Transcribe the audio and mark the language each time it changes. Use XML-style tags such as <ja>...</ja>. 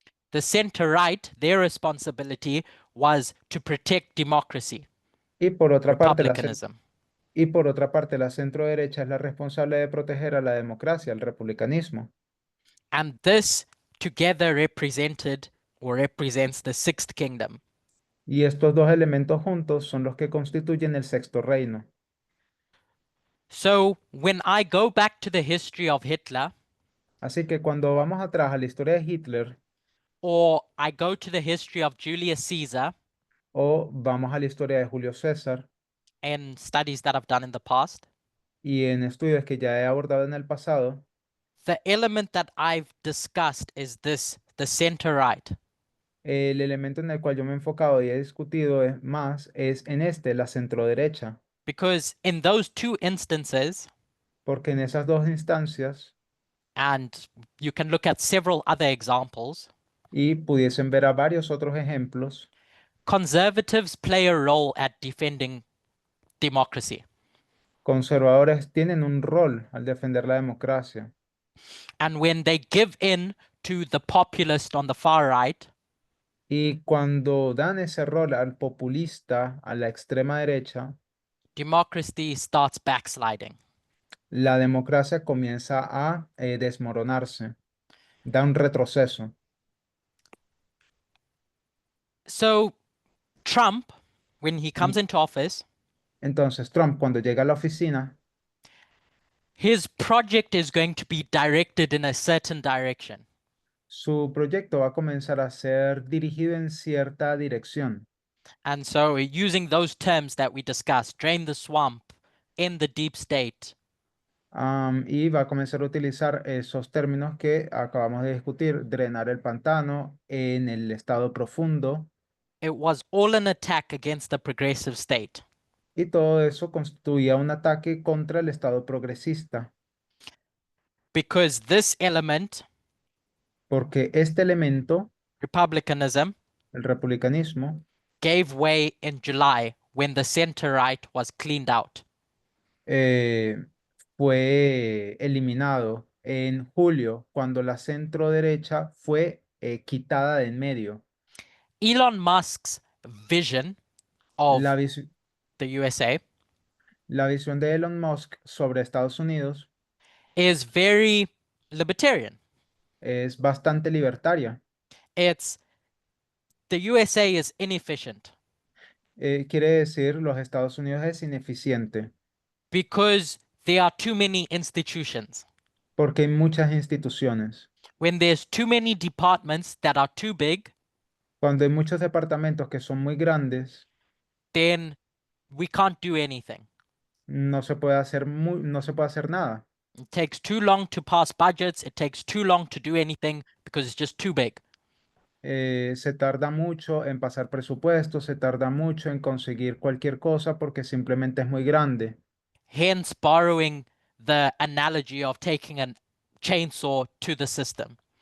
<en>The center right, their responsibility was to protect democracy,</en> <es>Y por otra parte,</es> <en>republicanism.</en> <es>la centro derecha es la responsable de proteger a la democracia, al republicanismo.</es> <en>And this together represented or represents the sixth kingdom.</en> <es>Y estos dos elementos juntos son los que constituyen el sexto reino.</es> <en>So when I go back to the history of Hitler,</en> <es>Así que cuando vamos atrás a la historia de Hitler</es> <en>or I go to the history of Julius Caesar</en> <es>o vamos a la historia de Julio César</es> <en>and studies that I've done in the past,</en> <es>y en estudios que ya he abordado en el pasado,</es> <en>the element that I've discussed is this, the center right.</en> <es>el elemento en el cual yo me he enfocado y he discutido es en la centro derecha,</es> <en>Because in those two instances,</en> <es>porque en esas dos instancias,</es> <en>and you can look at several other examples,</en> <es>y pudiesen ver a varios otros ejemplos,</es> <en>conservatives play a role at defending democracy.</en> <es>Conservadores tienen un rol al defender la democracia.</es> <en>And when they give in to the populist on the far right,</en> <es>Y cuando dan ese rol al populista, a la extrema derecha,</es> <en>democracy starts backsliding.</en> <es>la democracia comienza a desmoronarse, da un retroceso.</es> <en>So Trump, when he comes into office,</en> <es>Entonces Trump, cuando llega a la oficina,</es> <en>his project is going to be directed in a certain direction.</en> <es>su proyecto va a comenzar a ser dirigido en cierta dirección.</es> <en>And so, using those terms that we discussed, drain the swamp, end the deep state,</en> <es>Y va a comenzar a utilizar esos términos que acabamos de discutir, drenar el pantano en el estado profundo,</es> <en>it was all an attack against the progressive state.</en> <es>y todo eso constituía un ataque contra el estado progresista,</es> <en>Because this element,</en> <es>porque este elemento,</es> <en>republicanism,</en> <es>el republicanismo,</es> <en>gave way in July when the center right was cleaned out.</en> <es>fue eliminado en julio cuando la centro derecha fue quitada de en medio.</es> <en>Elon Musk's vision of</en> <es>La, vis-</es> <en>the USA</en> <es>la visión de Elon Musk sobre Estados Unidos</es> <en>is very libertarian.</en> <es>es bastante libertaria.</es> <en>It's the USA is inefficient</en> <es>Quiere decir, los Estados Unidos es ineficiente</es> <en>because there are too many institutions.</en> <es>porque hay muchas instituciones.</es> <en>When there's too many departments that are too big,</en> <es>Cuando hay muchos departamentos que son muy grandes,</es> <en>then we can't do anything.</en> <es>no se puede hacer nada.</es> <en>It takes too long to pass budgets. It takes too long to do anything because it's just too big.</en> <es>Se tarda mucho en pasar presupuestos, se tarda mucho en conseguir cualquier cosa porque simplemente es muy grande.</es> <en>Hence, borrowing the analogy of taking a chainsaw to the system.</en>